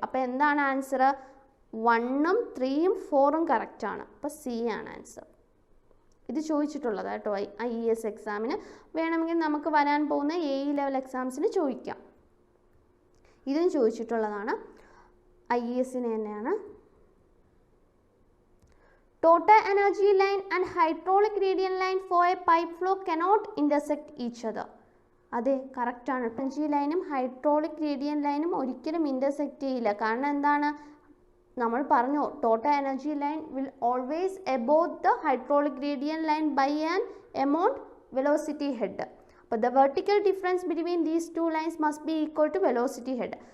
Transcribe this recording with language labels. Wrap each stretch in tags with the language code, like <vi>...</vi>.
<ml>അപ്പോൾ എന്താണ് ആൻസർ, 1ഉം 3ഉം 4ഉം കറക്റ്റാണ്. അപ്പോൾ C ആണ് ആൻസർ. ഇത് ചോദിച്ചിട്ടുള്ളത് കേട്ടോ IES എക്സാമിന്. വേണമെങ്കിൽ നമുക്ക് വരാൻ പോകുന്ന AE ലെവൽ എക്സാംസിന് ചോദിക്കാം. ഇതും ചോദിച്ചിട്ടുള്ളതാണ്, IESന് തന്നെയാണ്.</ml> <en>Total energy line and hydraulic gradient line for a pipe flow cannot intersect each other.</en> <ml>അതെ, കറക്റ്റാണ്. എനർജി ലൈനും ഹൈഡ്രോളിക് ഗ്രേഡിയൻ ലൈനും ഒരിക്കലും ഇൻ്റർസെക്റ്റ് ചെയ്യില്ല. കാരണം എന്താണ്, നമ്മൾ പറഞ്ഞു</ml> <en>Total energy line will always above the hydraulic gradient line by an amount velocity head. അപ്പോൾ the vertical difference between these 2 lines must be equal to velocity head.</en>